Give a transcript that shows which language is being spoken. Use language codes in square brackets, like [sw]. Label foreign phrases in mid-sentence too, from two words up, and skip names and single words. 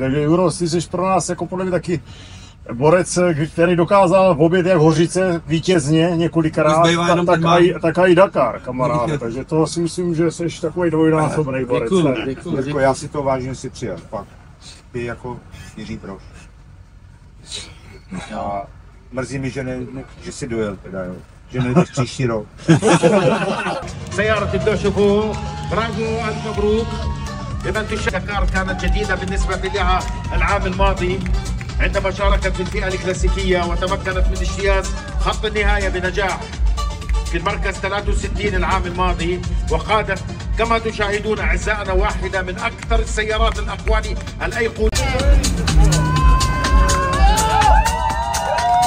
[cs] Takže Juro, ty jsi pro nás jako podle mě taky borec, který dokázal objet jak Hořice vítězně několikrát, tak i Dakar, kamaráde. Takže to si myslím, že jsi takový dvojnásobný borec. Děkuji. Já si to vážím, si přijel. Fakt. Ty jako Jiří Brož. A mrzí mi, že jsi dojel teda, jo. Že nejdeš příští rok. [ar] سيارة تبدأ شوفوا برافو ألف مبروك. إذا دكار كانت جديدة بالنسبة لها العام الماضي عندما شاركت في الفئة الكلاسيكية وتمكنت من اجتياز خط النهاية بنجاح في المركز 63 العام الماضي، وقادت كما تشاهدون أعزائنا واحدة من أكثر السيارات الأقوال الأيقونية.